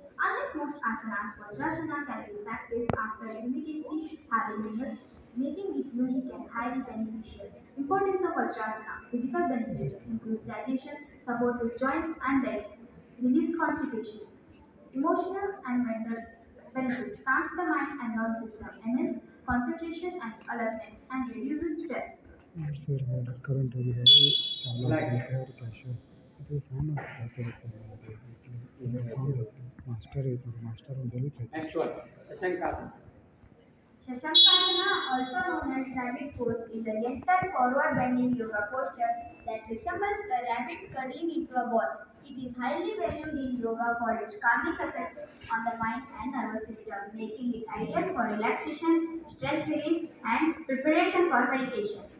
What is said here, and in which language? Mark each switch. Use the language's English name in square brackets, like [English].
[English] Unlike most asanas, Vajrasana can be practiced after immediately having meals, making it unique and highly beneficial. Importance of Vajrasana. Physical benefits: improves digestion, supports the joints and legs, relieves constipation. Emotional and mental benefits: calms the mind and nervous system, enhances concentration and alertness, and reduces stress. [Kannada] Sir current ಹೋಗಿದೆ ಚಾಲು ಆಗಿರುತ್ತೆ cash ಇದು sound ಆಗ್ತಿರುತ್ತೆ sound ಐತೆ master ಐತೆ master ಒಂದು ಹೇಳ್ತೈತೆ. [English] Next one Shashankasana. Shashankasana, also known as rabbit pose, is a gentle forward bending yoga posture that resembles a rabbit curling into a ball. It is highly valued in yoga for its calming effects on the mind and nervous system, making it ideal for relaxation, stress relief, and preparation for meditation.